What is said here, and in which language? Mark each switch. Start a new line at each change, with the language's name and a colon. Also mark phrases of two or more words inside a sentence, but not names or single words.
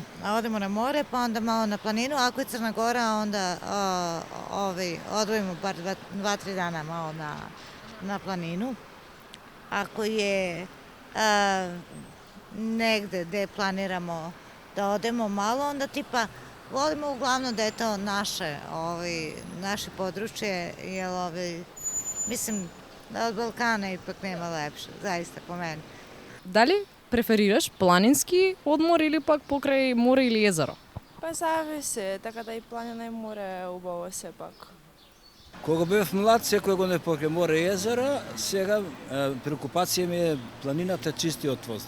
Serbian: Одимо на море, па онда мало на планину, ако е Црна Гора, онда одвојимо бар 2-3 дана мало на планину. Ако е негде где планирамо да одемо мало, onda tipa volimo uglavnom da je to naše područje, jer mislim da od Balkana ipak nema lepše, zaista po meni.
Macedonian: Дали преферираш планински одмор или пак покрај море или езеро? Па зависи, така да и планина и море е убаво сепак. Кога бев млад, секој го не покрај море и езера, сега преокупација ми е планината чисти од воздух.